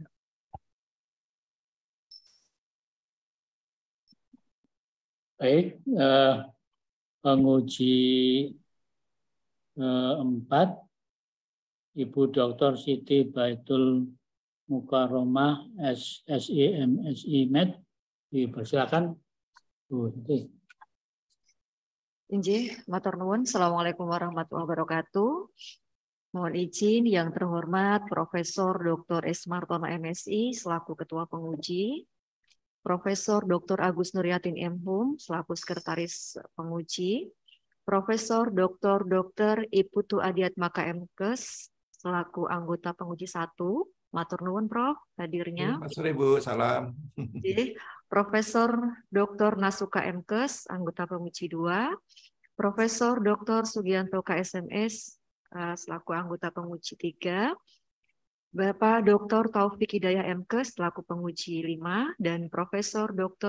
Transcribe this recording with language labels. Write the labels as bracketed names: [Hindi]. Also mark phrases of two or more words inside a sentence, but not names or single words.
[Indonesian] Baik, penguji 4, Ibu Dr. Siti Baitul Mukaromah SSI MSI Med, dipersilakan. Bu Siti. [Javanese] Injih, matur nuwun. [Arabic] السلام عليكم ورحمة الله وبركاته. [Indonesian] Mohon izin yang terhormat Profesor Dr. S. Martono MSI selaku Ketua Penguji, Profesor Dr. Agus Nuryatin M. Hum selaku Sekretaris Penguji, Profesor Dr. Iputu Adiat Maka MKes selaku anggota Penguji 1. [Javanese] Matur nuwun [Indonesian] Prof hadirnya. Mas sore Bu, salam. Profesor Dr. Nasuka MKes anggota Penguji 2, Profesor Dr. Sugianto KSMS selaku anggota Penguji 3, Bapak Dr. Taufik Hidayah MKes selaku Penguji 5, dan Profesor Dr.